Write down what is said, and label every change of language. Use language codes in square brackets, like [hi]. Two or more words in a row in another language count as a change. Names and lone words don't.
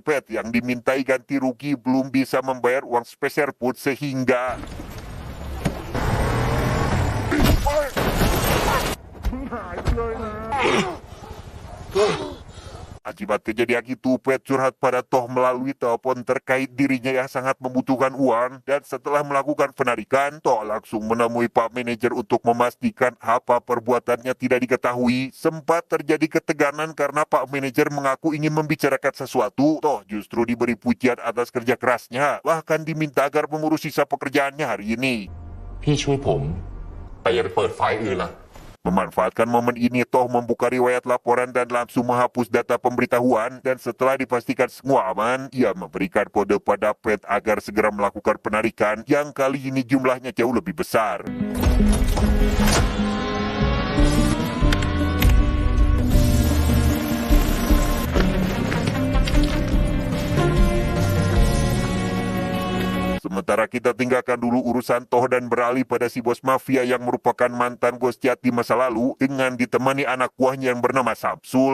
[id] Pat yang dimintai ganti rugi belum bisa membayar uang sepeser pun sehingga akibat kejadian itu, Pat curhat pada Toh melalui telepon terkait dirinya yang sangat membutuhkan uang, dan setelah melakukan penarikan, Toh langsung menemui Pak Manajer untuk memastikan apa perbuatannya tidak diketahui. Sempat terjadi ketegangan karena Pak Manajer mengaku ingin membicarakan sesuatu. Toh justru diberi pujian atas kerja kerasnya, bahkan diminta agar mengurus sisa pekerjaannya hari ini. [th] พี่ช่วยผมแต่อย่าไปเปิดไฟล์อื่นล่ะ [id] Memanfaatkan momen ini, Toh membuka riwayat laporan dan langsung menghapus data pemberitahuan, dan setelah dipastikan semua aman, ia memberikan kode pada Pat agar segera melakukan penarikan yang kali ini jumlahnya jauh lebih besar. Sementara kita tinggalkan dulu urusan Toh dan beralih pada si bos mafia yang merupakan mantan bos jahat di masa lalu dengan ditemani anak buahnya yang bernama Samsul.